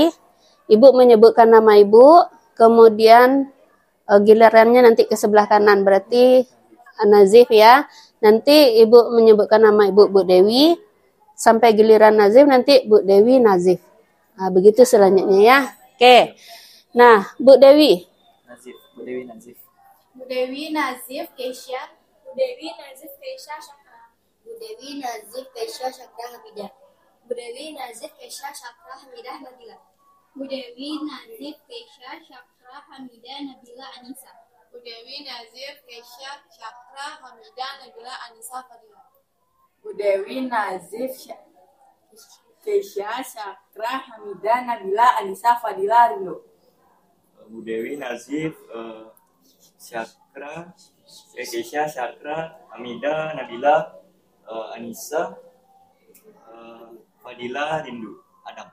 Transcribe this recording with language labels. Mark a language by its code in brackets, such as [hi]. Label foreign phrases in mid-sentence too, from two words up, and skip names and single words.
[id] Ibu menyebutkan nama ibu, kemudian gilirannya nanti ke sebelah kanan, berarti Nazif ya. Nanti ibu menyebutkan nama ibu, Bu Dewi, sampai giliran Nazif nanti Bu Dewi Nazif. Nah, begitu selanjutnya ya. Oke. Nah, Bu Dewi. Nazif, Bu Dewi Nazif. Bu Dewi Nazif Keisha. Bu Dewi Nazif Keisha Syakra. Bu Dewi Nazif Keisha Syakra Hamidah. Bu Dewi Nazif Keisha Syakra Hamidah Nabila. Bu Dewi Nazif Keisha Syakra Hamidah Nabila Anissa. Bu Dewi Nazif Keisha Syakra Hamidah Nabila Anissa Fadila. Bu Dewi Nazif Keisha Syakra Hamidah Nabila Anissa Fadila Rindu. Bu Dewi Nazif Syakra Keisha Syakra Hamida Nabila Anissa Fadila Rindu Adam.